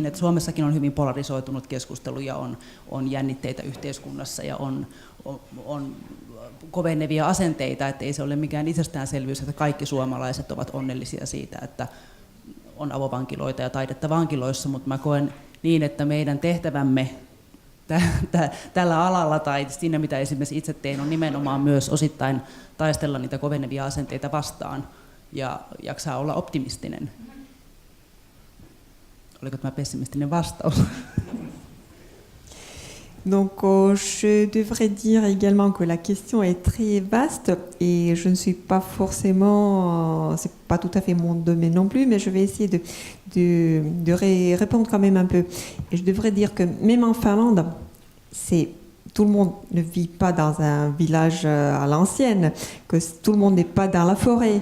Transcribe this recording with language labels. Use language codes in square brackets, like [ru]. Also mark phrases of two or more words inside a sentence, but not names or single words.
[fi] että Suomessakin on hyvin polarisoitunut keskustelu ja on jännitteitä yhteiskunnassa ja on kovenevia asenteita, että ei se ole mikään itsestäänselvyys, että kaikki suomalaiset ovat onnellisia siitä, että on avovankiloita ja taidetta vankiloissa, mutta mä koen niin, että meidän tehtävämme tällä alalla tai siinä, mitä esimerkiksi itse tein, on nimenomaan myös osittain taistella niitä kovenevia asenteita vastaan ja jaksaa olla optimistinen. Oliko tämä pessimistinen vastaus? [fr] Donc je devrais dire également que la question est très vaste et je ne suis pas forcément, c'est pas tout à fait mon domaine non plus, mais je vais essayer de répondre quand même un peu. Et je devrais dire que même en Finlande, tout le monde ne vit pas dans un village à l'ancienne, que tout le monde n'est pas dans la forêt.